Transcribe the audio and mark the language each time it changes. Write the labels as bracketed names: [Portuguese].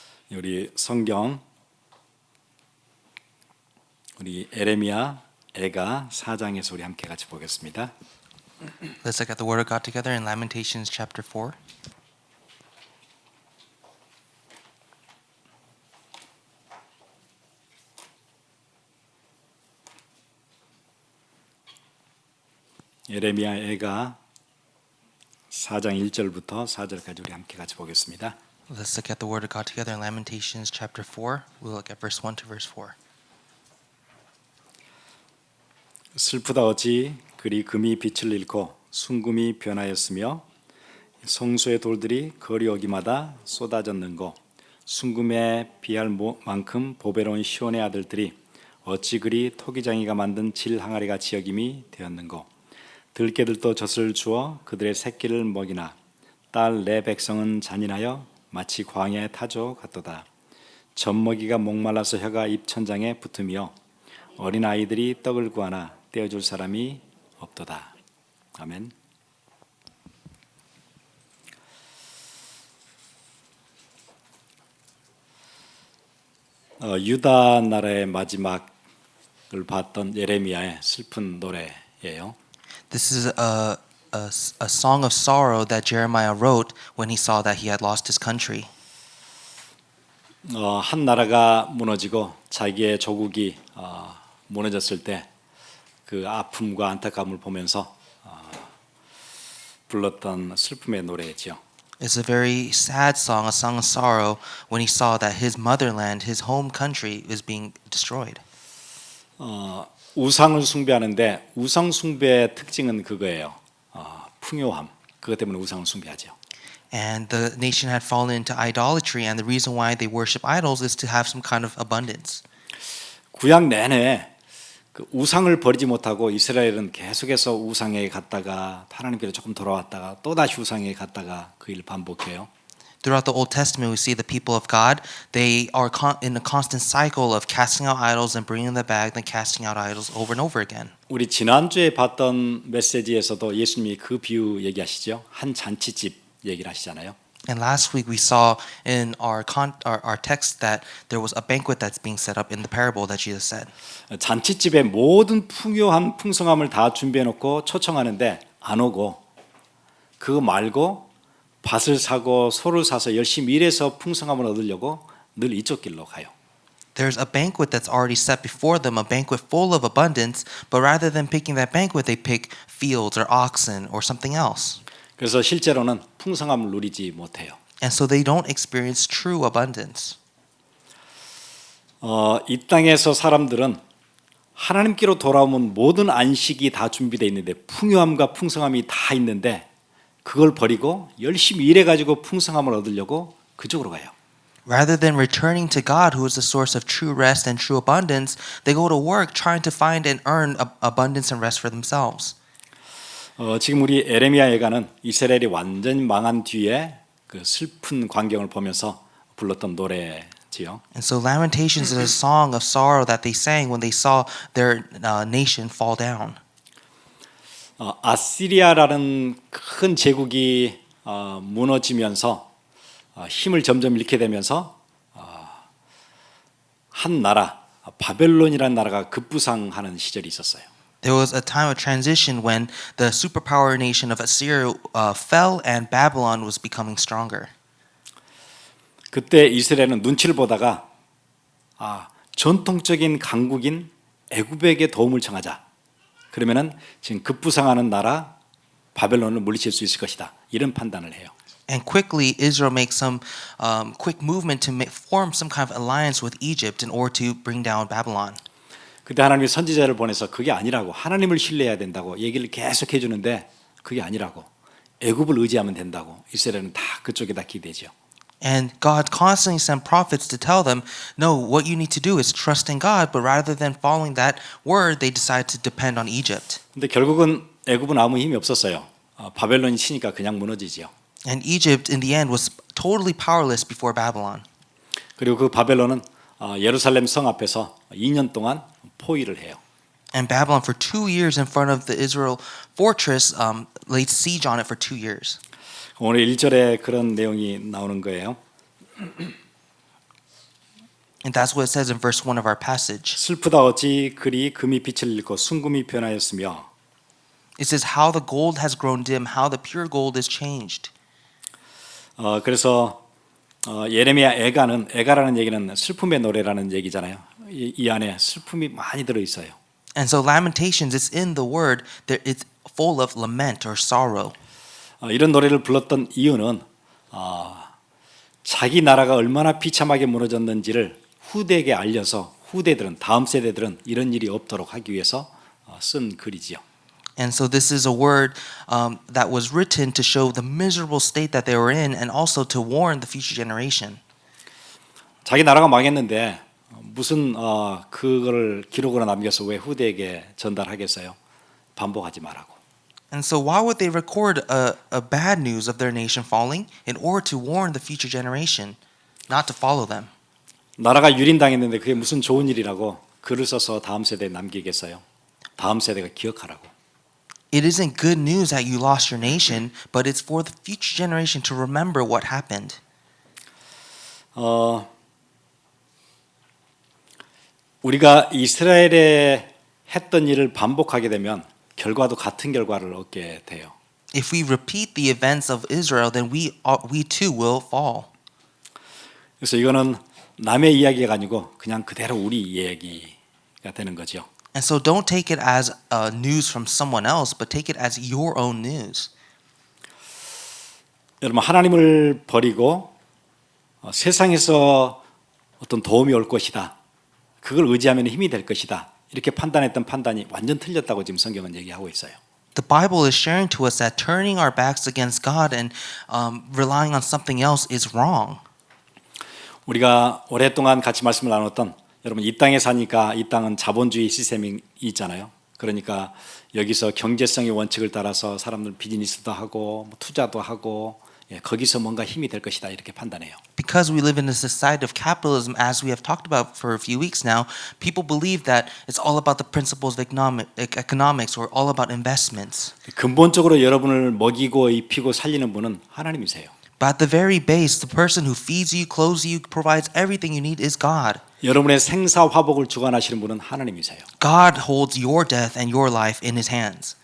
[Korean] 우리 성경 우리 에레미야 애가 4장에서 우리 함께 같이 보겠습니다. [English] Let's look at the Word of God together in Lamentations chapter 4. [Korean] 에레미야 애가 4장 1절부터 4절까지 우리 함께 같이 보겠습니다. [English] Let's look at the Word of God together in Lamentations chapter 4. We'll look at verse 1 to verse 4. [Korean] 슬프다 어찌 그리 금이 빛을 잃고 순금이 변하였으며 성소의 돌들이 거리 어기마다 쏟아졌는고 순금에 비할 만큼 보배로운 시온의 아들들이 어찌 그리 토기장이가 만든 질 항아리같이 여김이 되었는고 들깨들도 젖을 주어 그들의 새끼를 먹이나 딸 내 백성은 잔인하여 마치 광야의 타조 같도다. 젖먹이가 목말라서 혀가 입천장에 붙으며 어린 아이들이 떡을 구하나 떼어줄 사람이 없도다. 아멘. 유다 나라의 마지막을 봤던 예레미야의 슬픈 노래예요. [English] This is a song of sorrow that Jeremiah wrote when he saw that he had lost his country. [Korean] 한 나라가 무너지고 자기의 조국이 무너졌을 때 그 아픔과 안타까움을 보면서 불렀던 슬픔의 노래지요. [English] It's a very sad song, a song of sorrow when he saw that his motherland, his home country, is being destroyed. [Korean] 우상을 숭배하는데 우상 숭배의 특징은 그거예요. 풍요함. 그것 때문에 우상을 숭배하죠. [English] And the nation had fallen into idolatry, and the reason why they worship idols is to have some kind of abundance. [Korean] 구약 내내 그 우상을 버리지 못하고 이스라엘은 계속해서 우상에 갔다가 하나님께로 조금 돌아왔다가 또 다시 우상에 갔다가 그 일을 반복해요. [English] Throughout the Old Testament, we see the people of God, they are in a constant cycle of casting out idols and bringing them back, then casting out idols over and over again. [Korean] 우리 지난주에 봤던 메시지에서도 예수님이 그 비유 얘기하시죠. 한 잔치집 얘기를 하시잖아요. [English] And last week we saw in our text that there was a banquet that's being set up in the parable that Jesus said. [Korean] 잔치집에 모든 풍요한 풍성함을 다 준비해 놓고 초청하는데 안 오고 그거 말고 밭을 사고 소를 사서 열심히 일해서 풍성함을 얻으려고 늘 이쪽 길로 가요. [English] There's a banquet that's already set before them, a banquet full of abundance, but rather than picking that banquet, they pick fields or oxen or something else. [Korean] 그래서 실제로는 풍성함을 누리지 못해요. [English] And so they don't experience true abundance. [Korean] 이 땅에서 사람들은 하나님께로 돌아오면 모든 안식이 다 준비되어 있는데 풍요함과 풍성함이 다 있는데 그걸 버리고 열심히 일해가지고 풍성함을 얻으려고 그쪽으로 가요. [English] Rather than returning to God, who is the source of true rest and true abundance, they go to work trying to find and earn abundance and rest for themselves. [Korean] 지금 우리 에레미야 예가는 이스라엘이 완전 망한 뒤에 그 슬픈 광경을 보면서 불렀던 노래지요. [English] And so Lamentations is a song of sorrow that they sang when they saw their nation fall down. [Korean] 아시리아라는 큰 제국이 무너지면서 힘을 점점 잃게 되면서 한 나라 바벨론이라는 나라가 급부상하는 시절이 있었어요. [English] There was a time of transition when the superpower nation of Assyria fell and Babylon was becoming stronger. [Korean] 그때 이스라엘은 눈치를 보다가 전통적인 강국인 애굽에게 도움을 청하자. 그러면은 지금 급부상하는 나라 바벨론을 물리칠 수 있을 것이다. 이런 판단을 해요. [English] And quickly, Israel makes some quick movement to form some kind of alliance with Egypt in order to bring down Babylon. [Korean] 그때 하나님이 선지자를 보내서 그게 아니라고 하나님을 신뢰해야 된다고 얘기를 계속 해주는데 그게 아니라고 애굽을 의지하면 된다고 이스라엘은 다 그쪽에다 기대죠. [English] And God constantly sent prophets to tell them, no, what you need to do is trust in God, but rather than following that word, they decide to depend on Egypt. [Korean] 근데 결국은 애굽은 아무 힘이 없었어요. 바벨론이 치니까 그냥 무너지죠. [English] And Egypt in the end was totally powerless before Babylon. [Korean] 그리고 그 바벨론은 예루살렘 성 앞에서 2년 동안 포위를 해요. [English] And Babylon for 2 years in front of the Israel fortress laid siege on it for 2 years. [Korean] 오늘 1절에 그런 내용이 나오는 거예요. [English] And that's what it says in verse 1 of our passage. [Korean] 슬프다 어찌 그리 금이 빛을 잃고 순금이 변하였으며. [English] It says how the gold has grown dim, how the pure gold is changed. [Korean] 그래서 예레미야 애가라는 얘기는 슬픔의 노래라는 얘기잖아요. 이 안에 슬픔이 많이 들어 있어요. [English] And so Lamentations, it's in the word, it's full of lament or sorrow. [Korean] 이런 노래를 불렀던 이유는 자기 나라가 얼마나 비참하게 무너졌는지를 후대에게 알려서 후대들은 다음 세대들은 이런 일이 없도록 하기 위해서 쓴 글이지요. [English] And so this is a word that was written to show the miserable state that they were in and also to warn the future generation. [Korean] 자기 나라가 망했는데 무슨 그거를 기록으로 남겨서 왜 후대에게 전달하겠어요? 반복하지 말라고. [English] And so why would they record a bad news of their nation falling in order to warn the future generation not to follow them? [Korean] 나라가 유린당했는데 그게 무슨 좋은 일이라고 글을 써서 다음 세대에 남기겠어요? 다음 세대가 기억하라고. [English] It isn't good news that you lost your nation, but it's for the future generation to remember what happened. [Korean] 우리가 이스라엘에 했던 일을 반복하게 되면 결과도 같은 결과를 얻게 돼요. [English] If we repeat the events of Israel, then we too will fall. [Korean] 그래서 이거는 남의 이야기가 아니고 그냥 그대로 우리 이야기가 되는 거죠. [English] And so don't take it as news from someone else, but take it as your own news. [Korean] 여러분 하나님을 버리고 세상에서 어떤 도움이 올 것이다. 그걸 의지하면 힘이 될 것이다. 이렇게 판단했던 판단이 완전 틀렸다고 지금 성경은 얘기하고 있어요. [English] The Bible is sharing to us that turning our backs against God and relying on something else is wrong. [Korean] 우리가 오랫동안 같이 말씀을 나눴던 여러분 이 땅에 사니까 이 땅은 자본주의 시스템이 있잖아요. 그러니까 여기서 경제성의 원칙을 따라서 사람들 비즈니스도 하고 투자도 하고 거기서 뭔가 힘이 될 것이다 이렇게 판단해요. [English] Because we live in a society of capitalism, as we have talked about for a few weeks now, people believe that it's all about the principles of economics or all about investments. [Korean] 근본적으로 여러분을 먹이고 입히고 살리는 분은 하나님이세요. [English] But at the very base, the person who feeds you, clothes you, provides everything you need is God. [Korean] 여러분의 생사 화복을 주관하시는 분은 하나님이세요. [English] God holds your death and your life in His hands.